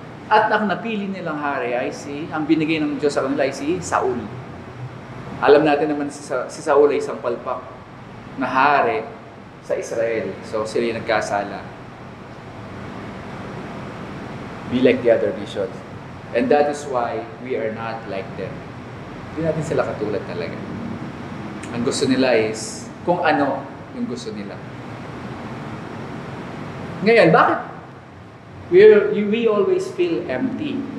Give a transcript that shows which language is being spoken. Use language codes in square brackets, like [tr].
[tl] At ang napili nilang hari ay ang binigay ng Diyos sa kanila ay si Saul. Alam natin naman si Saul ay isang palpak na hari sa Israel. So sila yung nagkasala. [en] Be like the other nations. And that is why we are not like them. [tl] Hindi natin sila katulad talaga. Ang gusto nila is kung ano yung gusto nila. Ngayon, bakit [en] we always feel empty?